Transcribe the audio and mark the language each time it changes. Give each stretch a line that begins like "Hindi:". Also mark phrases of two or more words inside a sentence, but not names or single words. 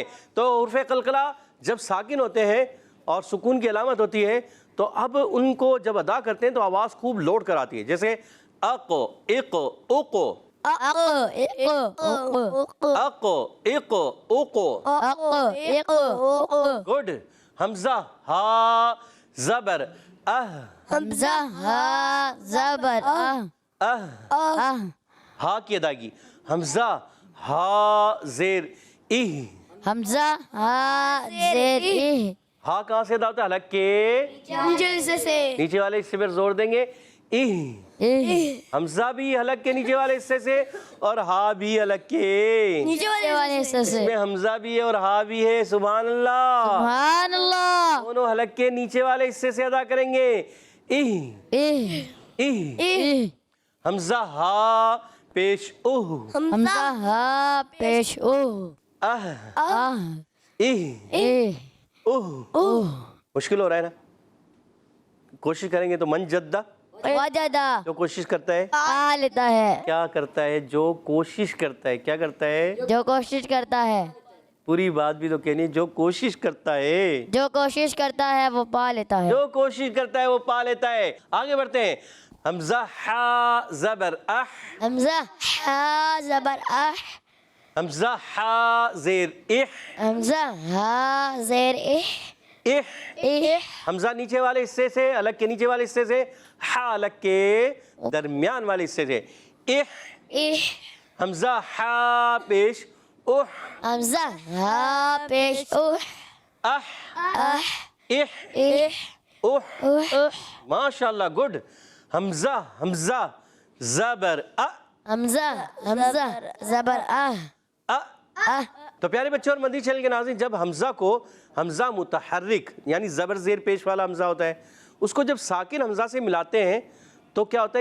Urdu: تو حروف قلقلہ جب ساکن ہوتے ہیں اور سکون کی علامت ہوتی ہے، تو اب ان کو جب ادا کرتے ہیں تو آواز خوب لوٹ کر آتی ہے، جیسے اق، اق، اق، اق، اق، اق، اق، اق۔ اق، اق، گڈ۔ حمزہ ہا زبر اہ، حمزہ ہا زبر اہ، اہ، اہ، ہا کی ادائیگی، حمزہ ہا زیر اہ، حمزہ ہا زیر اہ، ہا کہاں سے ادا ہوتا ہے؟ حلق کے نیچے سے نیچے والے حصے پر زور دیں گے، اہ۔ اہ، حمزہ بھی حلق کے نیچے والے حصے سے اور ہا بھی حلق کے، نیچے والے حصے سے، اس میں حمزہ بھی ہے اور ہا بھی ہے۔
Arabic: سبحان اللہ۔ سبحان اللہ،
Urdu: دونوں حلق کے نیچے والے حصے سے ادا کریں گے، اہ، اہ، اہ۔ اہ، حمزہ ہا پیش اوہ، حمزہ ہا پیش اوہ، اہ، آہ، اہ، اہ، اوہ۔ اوہ، مشکل ہو رہا ہے نا؟ کوشش کریں گے تو
Arabic: من جدہ،
Urdu: وجدہ، جو کوشش کرتا ہے آ لیتا ہے، کیا کرتا ہے؟ جو کوشش کرتا ہے کیا کرتا ہے؟ جو کوشش کرتا ہے، پوری بات بھی تو کہنی ہے، جو کوشش کرتا ہے، جو کوشش کرتا ہے وہ پا لیتا ہے، جو کوشش کرتا ہے وہ پا لیتا ہے۔ آگے بڑھتے ہیں۔ حمزہ ہا زبر اح، حمزہ ہا زبر اح، حمزہ ہا زیر اح، حمزہ ہا زیر اح، اح۔ اح، حمزہ نیچے والے حصے سے، حلق کے نیچے والے حصے سے، ہا حلق کے درمیان والے حصے سے، اح۔ اح، حمزہ ہا پیش اوہ، حمزہ ہا پیش اوہ، اح، اح، اح، اح، اوہ۔ اوہ، ماشاءاللہ، گڈ۔ حمزہ حمزہ زبر حمزہ حمزہ زبر تو پیارے بچوں اور مدنی چینل کے ناظرین، جب حمزہ کو حمزہ متحرک یعنی زبر زیر پیش والا حمزہ ہوتا ہے، اس کو جب ساکن حمزہ سے ملاتے ہیں تو کیا ہوتا ہے؟